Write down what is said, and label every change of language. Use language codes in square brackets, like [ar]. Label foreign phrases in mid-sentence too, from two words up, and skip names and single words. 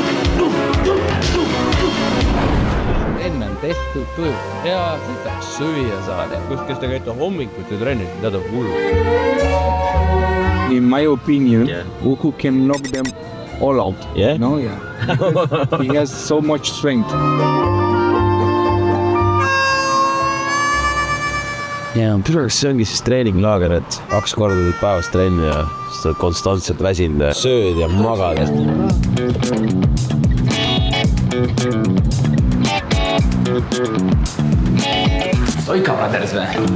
[et] Enne on tehtud tuju ja seda süüa saada. Kes te käite hommikuti trennis, tead on hullu. [en] In my opinion, Uku can knock them all out. Yeah? No, yeah. He has so much strength. [et] See ongi siis treeninglaager, et 2 korda teed päevas trenni ja sa oled konstantselt väsinud, sööd ja magad. Oika Brothers või?